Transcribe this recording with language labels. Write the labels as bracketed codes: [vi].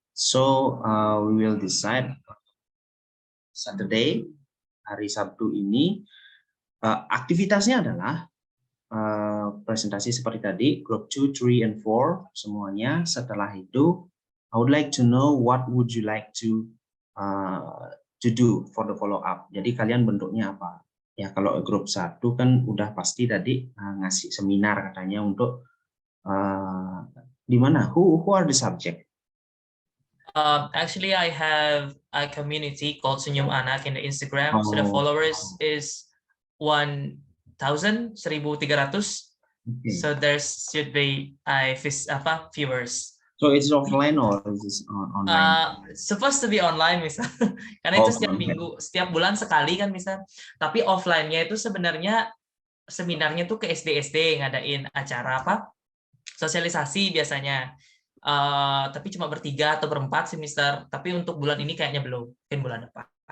[en] So we will decide Saturday, [id] hari Sabtu ini aktivitasnya adalah presentasi seperti tadi, group 2, 3, and 4 semuanya. Setelah itu [en] I would like to know what would you like to do for the follow up. [id] Jadi kalian bentuknya apa? Ya kalau grup 1 kan udah pasti tadi ngasih seminar katanya untuk di mana? [en] Who are the subject? Actually, I have a community called Senyum Anak in the Instagram. So the followers is 1,300. Okay. So there should be viewers. So it's offline or is this online? Supposed to be online, [id] misal. Karena itu setiap minggu, setiap bulan sekali kan, misal. Tapi offline-nya itu sebenarnya seminarnya tuh ke SD ngadain acara sosialisasi biasanya. Tapi cuma bertiga atau berempat sih, Mister. Tapi untuk bulan ini kayaknya belum, mungkin bulan depan.